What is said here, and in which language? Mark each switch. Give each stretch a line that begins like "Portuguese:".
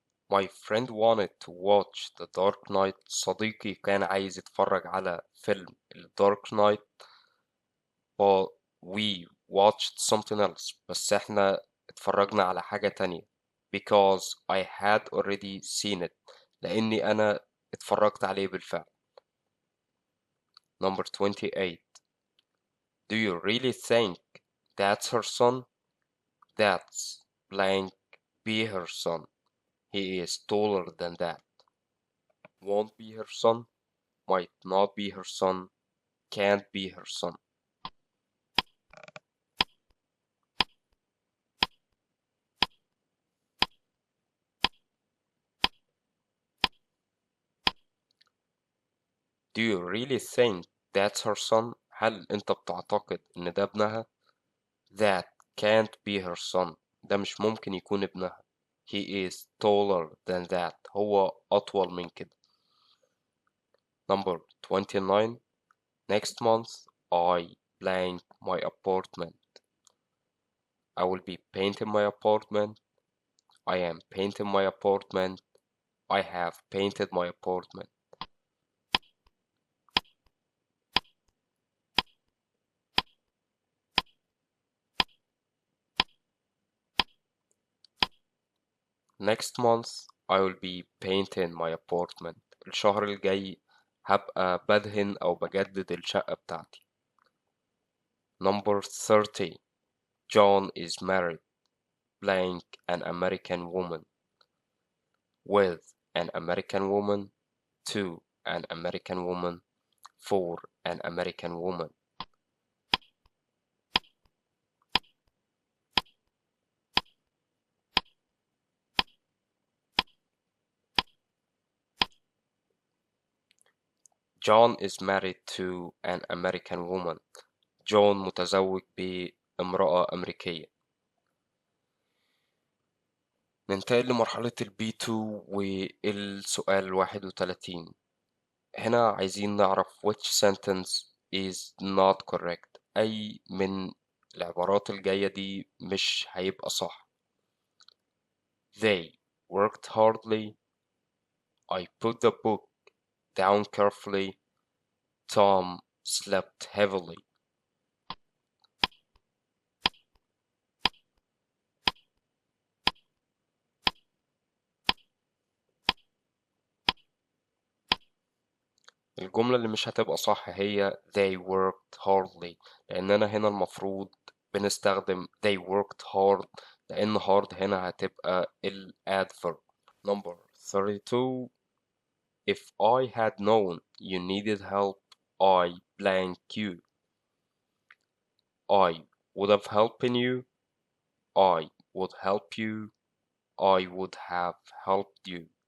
English: My friend wanted to watch The Dark Knight.
Arabic: صديقي كان عايز يتفرج على فيلم
English: The Dark Knight, but we watched something else.
Arabic: بس احنا اتفرجنا على حاجة تانية
English: because I had already seen it.
Arabic: لأني أنا اتفرجت عليه بالفعل.
English: Number 28. Do you really think that's her son? That's blank be her son. He is taller than that. Won't be her son. Might not be her son. Can't be her son. Do you really think that's her son?
Arabic: هل أنت بتعتقد إن ده ابنها؟
English: That can't be her son.
Arabic: ده مش ممكن يكون ابنها.
English: He is taller than that.
Arabic: هو أطول من كده.
English: Number 29. Next month I blank my apartment. I will be painting my apartment. I am painting my apartment. I have painted my apartment. Next month I will be painting my apartment.
Arabic: الشهر الجاي هبقى بدهن أو بجدد الشقة بتاعتي.
English: Number 30. John is married blank an American woman with an American woman to an American woman for an American woman. John is married to an American woman.
Arabic: جون متزوج بامرأة أمريكية. ننتقل لمرحلة البي 2 والسؤال 31. هنا عايزين نعرف
English: which sentence is not correct.
Arabic: أي من العبارات الجاية دي مش هيبقى صح.
English: They worked hardly. I put the book down carefully. Tom slept heavily.
Arabic: الجملة اللي مش هتبقى صح هي
English: they worked hardly،
Arabic: لأننا هنا المفروض بنستخدم
English: they worked hard،
Arabic: لأن hard هنا هتبقى ال adverb.
English: Number 32. If I had known you needed help I blank you. I would have helped you. I would help you. I would have helped you.